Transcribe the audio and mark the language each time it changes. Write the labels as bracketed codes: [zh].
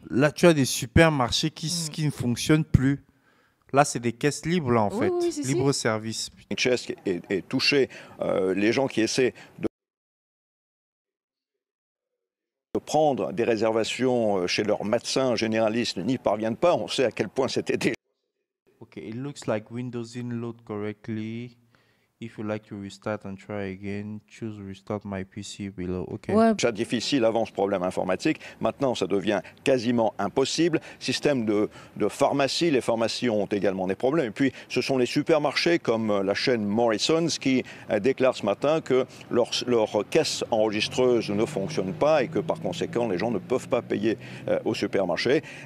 [fr] Là, tu as des supermarchés qui ne fonctionnent plus. Là, c'est des caisses libres, là, en fait. Si. Libre service. NHS est touché. Les gens qui essaient de prendre des réservations chez leurs médecins généralistes n'y parviennent pas. On sait à quel point c'était déjà... [en] Okay, it looks like Windows didn't load correctly. If you like to restart and try again, choose restart my PC below. Okay. [fr] Ouais. déjà difficile avant ce problème informatique. Maintenant, ça devient quasiment impossible. Système de pharmacie, les pharmacies ont également des problèmes. Et puis, ce sont les supermarchés comme la chaîne Morrison's qui déclare ce matin que leur caisse enregistreuse ne fonctionne pas et que par conséquent, les gens ne peuvent pas payer au supermarché.